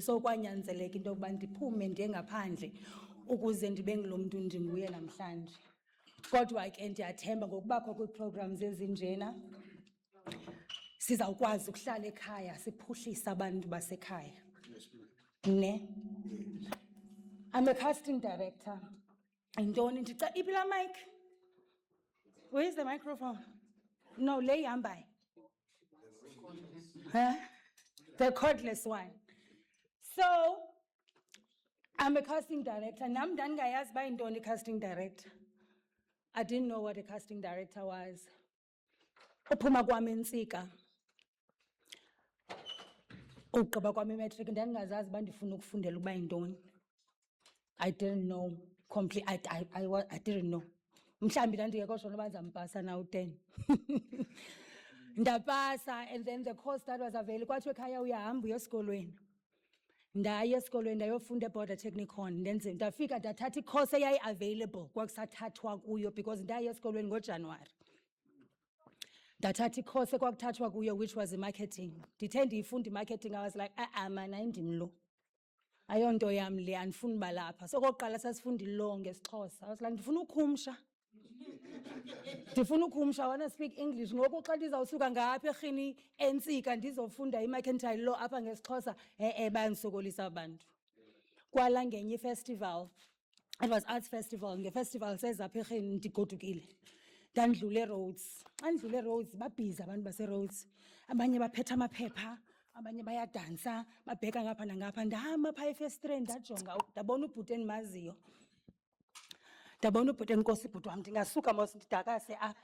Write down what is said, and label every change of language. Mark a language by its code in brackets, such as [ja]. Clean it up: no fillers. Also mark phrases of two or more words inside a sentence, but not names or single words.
[en] So kwanyanzeleka into yokuba ndiphume ndiye ngaphandle ukuze ndibe ngulo mntu ndinguye namhlanje. [xh] Kodwa ke ndiyathemba ngokubakho kwi-programs ezinjena sizawukwazi ukuhlala ekhaya siphuhlise abantu basekhaya. Ne? [en] I'm a casting director. [xh] Yintoni iphi la mic? [en] Where is the microphone? No, lay by. Huh? The cordless one. So, I'm a casting director. [xh] Nam ndangayazi ba yintoni casting director. [en] I didn't know what a casting director was. [xh] Uphuma kwami entsika. Ugqiba kwami imatric ndandingazazi ba ndifuna ukufundela ukuba yintoni. [en] I didn't know completely. I didn't know. [xh] Mhlambi ndandingekho sure noba ndizampasa na u-10. Ndapasa, [en] and then the course that was available, [xh] kwathiwa ekhaya uyahamba uye esikolweni. Ndaya esikolweni ndayofunda eBorder Technikon. Ndafika ndathatha i-course eyayi-available kwakusathathwa kuyo, because ndaya esikolweni ngoJanuwari. Ndathatha i-course ekwakuthathwa kuyo, which was i-marketing. Ndithe ndiyifunda i-marketing, [en] I was like, man, [xh] ayindim lo. Ayonto yam le, andifuni uba lapha. So kokuqala sasifunda i-law ngesiXhosa. [en] I was like, [xh] ndifuna ukhumsha. Ndifuna ukhumsha, [en] I want to speak English. [xh] Ngoku xa ndizawusuka ngapha eRhini entsika ndizofunda i-mercantile law apha ngesiXhosa, bayandisokolisa abantu. Kwala ngenye i-festival, [en] it was arts festival, [xh] nge-festival sezapha eRhini ndigodukile. Ndandlule roads. Xa ndidlule roads, babhizi abantu base-roads. Abanye baphethe amaphepha, abanye bayadansa, babheka ngapha nangapha. Ndahamba phaa efestireni ndajonga, ndabona ubhuti endimaziyo. Ndabona ubhuti enkosi ibhuti wam, ndingasuka mos ndidakase apha.